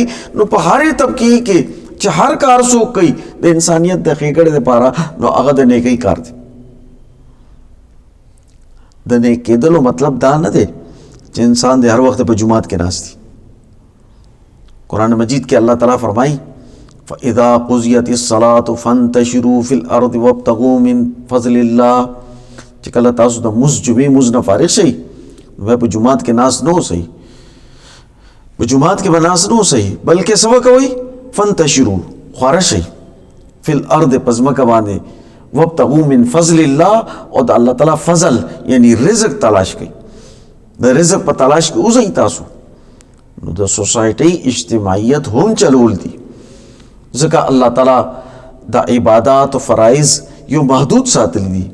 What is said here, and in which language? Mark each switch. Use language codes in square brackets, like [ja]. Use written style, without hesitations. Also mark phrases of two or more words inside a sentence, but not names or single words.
[ps] نو په هرې طبقې کې چې هر کار څوک کوي د انسانیت د ښېګړې دپاره، نو هغه د نیکۍ کار دی. د نیک کېدلو مطلب دا نه دی چې انسان د هر وخت په جماعت کې ناست دی. قرآن مجید کې الله تعالیٰ فرمایي [ar] فَإِذَا قُضِيَتِ الصَّلَاةُ فَانتَشِرُوا فِي الْأَرْضِ وَابْتَغُوا مِن فَضْلِ اللَّهِ. [ps] چې کله تاسو د جمعې مونځ نه فارغ شئ، نو په جماعت کې ناست نه اوسئ، په جماعت کې به ناست نه اوسئ، بلکې څه وکوئ؟ فَانتَشِرُوا، خواره شئ، [ar] فِي الْأَرْضِ [ps] په ځمکه باندې، [ar] وَابْتَغُوا مِن فَضْلِ اللَّهِ، [ps] او د الله تعالیٰ فضل یعنی رزق تلاش کړئ. د رزق په تلاش کې اوسئ تاسو. نو د سوسایټۍ اجتماعیت هم چلول دي، ځکه الله تعالیٰ د عبادات او فرایض یو محدود ساتلی دي.